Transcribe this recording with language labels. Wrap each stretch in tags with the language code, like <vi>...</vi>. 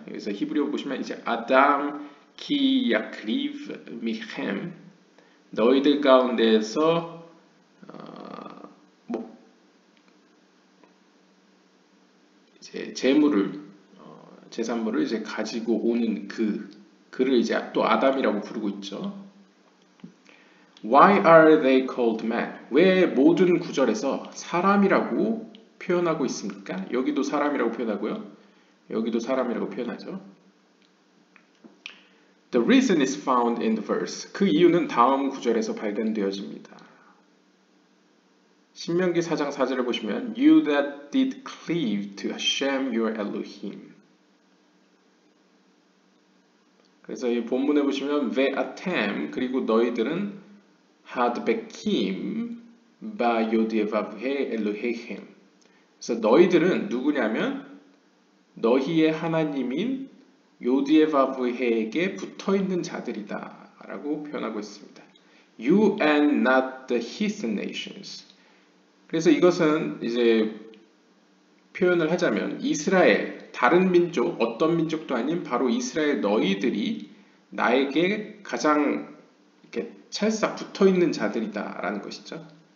<ko>여기서 히브리어 보시면 이제</ko> <he>아담 키 야크리브 미햄</he> <ko>너희들 가운데에서 이제 재물을 제산물을 이제 가지고 오는 그를 이제 또 아담이라고 부르고 있죠.</ko> <en>Why are they called men?</en> <ko>왜 모든 구절에서 사람이라고 표현하고 있습니까? 여기도 사람이라고 표현하고요. 여기도 사람이라고 표현하죠.</ko> <en>The reason is found in the verse.</en> <ko>그 이유는 다음 구절에서 발견되어집니다. 신명기 4장 4절을 보시면</ko> <en>You that did cleave to Hashem your Elohim.</en> <ko>그래서 이 본문에 보시면</ko> <he>Ve'atem</he> <ko>그리고 너희들은</ko> <he>hadbekim ba yodevavhe Elohechem.</he> <ko>그래서 너희들은 누구냐면 너희의 하나님인 요디에바브헤에게 붙어있는 자들이다 라고 표현하고 있습니다.</ko> <en>You and not the heathen nations.</en> <ko>그래서 이것은 이제 표현을 하자면 이스라엘, 다른 민족, 어떤 민족도 아닌 바로 이스라엘 너희들이 나에게 가장 이렇게 찰싹 붙어있는 자들이다 라는 것이죠.</ko>